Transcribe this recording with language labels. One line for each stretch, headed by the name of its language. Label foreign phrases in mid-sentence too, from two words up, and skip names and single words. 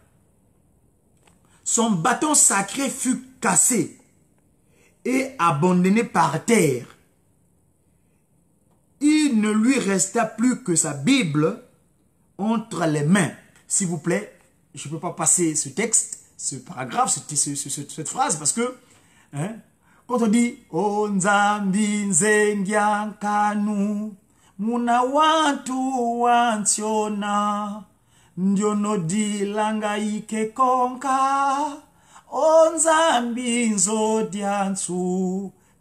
French: Son bâton sacré fut cassé et abandonné par terre. Il ne lui resta plus que sa Bible entre les mains. S'il vous plaît, je ne peux pas passer ce texte, ce paragraphe, cette phrase, parce que quand on dit «
Kongo: Onzambi nzengiankanu, muna wantu wantiona, ndiono dilanga ike konka, onzambi nzodiansu